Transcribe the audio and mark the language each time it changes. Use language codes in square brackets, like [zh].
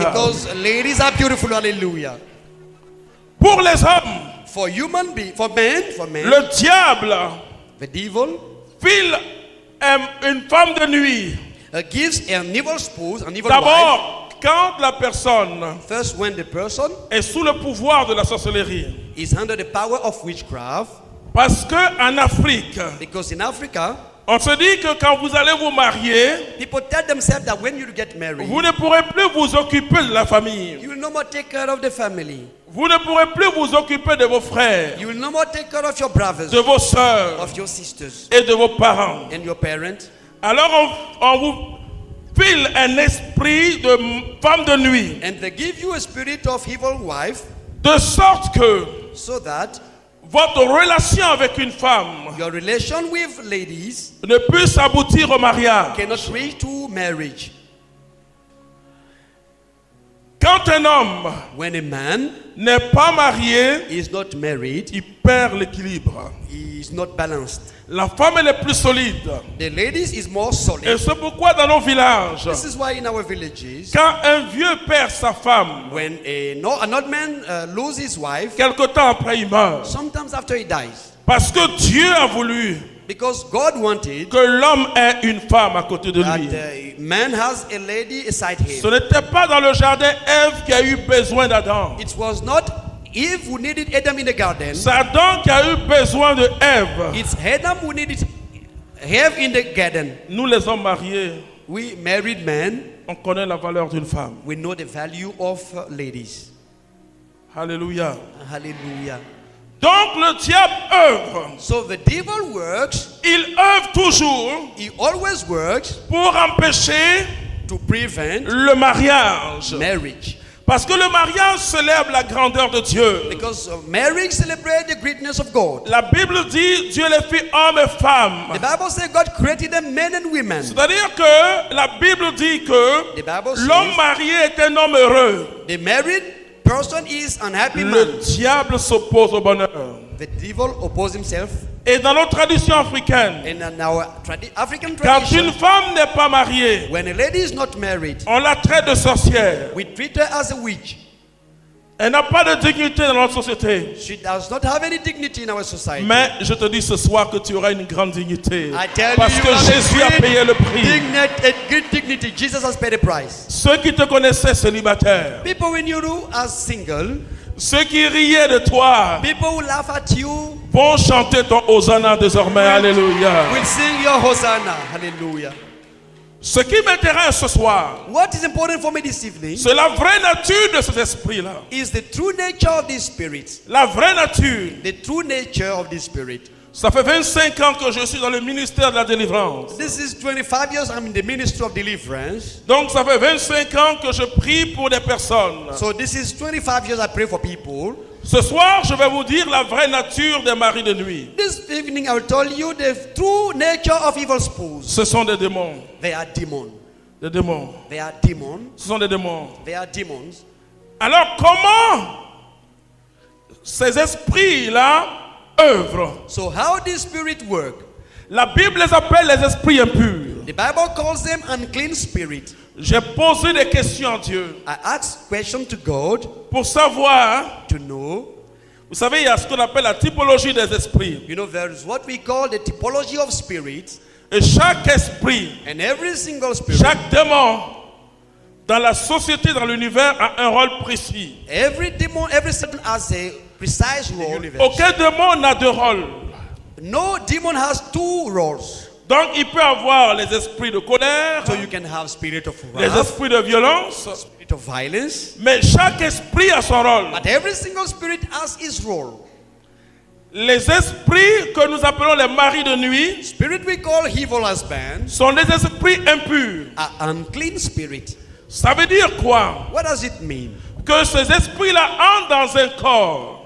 [en] Because ladies are beautiful. Hallelujah. [fr] Pour les hommes, [en] For human being, for men, [fr] le diable [en] the devil [fr] file une femme de nuit. [en] gives an evil spouse, an evil wife. [fr] D'abord, quand la personne [en] First, when the person [fr] est sous le pouvoir de la sorcellerie. [en] is under the power of witchcraft, [fr] Parce qu'en Afrique, [en] because in Africa, [fr] on se dit que quand vous allez vous marier, [en] people tell themselves that when you get married, [fr] vous ne pourrez plus vous occuper de la famille. [en] you will no more take care of the family. [fr] Vous ne pourrez plus vous occuper de vos frères, [en] You will no more take care of your brothers, [fr] de vos sœurs [en] of your sisters, [fr] et de vos parents. [en] and your parents. [fr] Alors on vous file un esprit de femme de nuit, [en] And they give you a spirit of evil wife, [fr] de sorte que [en] so that [fr] votre relation avec une femme [en] your relation with ladies [fr] ne puisse aboutir au mariage. [en] cannot reach to marriage. [fr] Quand un homme [en] When a man [fr] n'est pas marié, [en] is not married, [fr] il perd l'équilibre. [en] he is not balanced. [fr] La femme elle est plus solide. [en] The ladies is more [fr] Et [en] solid. [fr] c'est pourquoi dans nos villages, [en] This is why in our villages, [fr] quand un vieux perd sa femme, [en] when an old man loses his wife, [fr] quelque temps après il meurt. [en] sometimes after he dies, [fr] Parce que Dieu a voulu [en] because God wanted [fr] que l'homme ait une femme à côté de [en] that [fr] lui. [en] man has a lady beside [fr] Ce [en] him. [fr] n'était pas dans le jardin Ève qui a eu besoin d'Adam. [en] It was not Eve who needed Adam in the garden. [fr] C'est Adam qui a eu besoin de Ève. [en] It's Adam who needed Eve in the garden. [fr] Nous les hommes mariés, [en] We married men, [fr] on connaît la valeur d'une femme. [en] we know the value of ladies. [fr] Alléluia. [en] Hallelujah. [fr] Donc le diable œuvre. [en] So the devil works, [fr] Il œuvre toujours [en] he always works [fr] pour empêcher [en] to prevent [fr] le mariage. [en] marriage. [fr] Parce que le mariage célèbre la grandeur de Dieu. [en] Because marriage celebrates the greatness of God. [fr] La Bible dit Dieu les fit hommes et femmes. [en] The Bible says God created them men and women. [fr] C'est-à-dire que la Bible dit que [en] The Bible [fr] l'homme [en] says [fr] marié est un homme heureux. [en] the married person is an happy [fr] Le [en] man. [fr] diable s'oppose au bonheur. [en] The devil opposes himself. [fr] Et dans notre tradition africaine, [en] And in our African [fr] quand [en] tradition, [fr] une femme n'est pas mariée, [en] when a lady is not married, [fr] on la traite de sorcière. [en] we treat her as a witch. [fr] Elle n'a pas de dignité dans notre société. [en] She does not have any dignity in our society. [fr] Mais je te dis ce soir que tu auras une grande dignité. [en] I tell [fr] Parce [en] you, [fr] que [en] you have [fr] Jésus a payé le prix. [en] a great dignity. Jesus has paid a price. [fr] Ceux qui te connaissaient célibataire, [en] People who knew you as single, [fr] ceux qui riaient de toi, [en] people who laugh at you, [fr] vont chanter ton Hosanna désormais. Alléluia. [en] will sing your Hosanna. Hallelujah. [fr] Ce qui m'intéresse ce soir, [en] What is important for me this evening [fr] c'est la vraie nature de cet esprit-là. [en] is the true nature of this spirit. [fr] La vraie nature. [en] The true nature of this spirit. [fr] Ça fait 25 ans que je suis dans le ministère de la délivrance. [en] This is 25 years I'm in the ministry of deliverance. [fr] Donc ça fait 25 ans que je prie pour des personnes. [en] So this is 25 years I pray for people. [fr] Ce soir, je vais vous dire la vraie nature des maris de nuit. [en] This evening I will tell you the true nature of evil spouses. [fr] Ce sont des démons. [en] They are demons. [fr] Des démons. [en] They are demons. [fr] Ce sont des démons. [en] They are demons. [fr] Alors comment ces esprits-là œuvrent? [en] So how this spirit work? [fr] La Bible les appelle les esprits impurs. [en] The Bible calls them unclean spirit. [fr] J'ai posé des questions à Dieu [en] I asked question to God [fr] pour savoir. [en] to know. [fr] Vous savez, il y a ce qu'on appelle la typologie des esprits. [en] You know, there is what we call the typology of spirits. [fr] Et chaque esprit, [en] And every single spirit, [fr] chaque démon dans la société, dans l'univers, a un rôle précis. [en] every demon, every Satan has a precise role. [fr] Aucun démon n'a de rôle. [en] No demon has two roles. [fr] Donc il peut avoir les esprits de colère, [en] So you can have spirit of [fr] les [en] wrath, [fr] esprits de violence, [en] spirit of violence. [fr] mais chaque esprit a son rôle. [en] But every single spirit has its role. [fr] Les esprits que nous appelons les maris de nuit [en] Spirit we call evil husband [fr] sont des esprits impurs. [en] are unclean spirit. [fr] Ça veut dire quoi? [en] What does it mean? [fr] Que ces esprits-là entrent dans un corps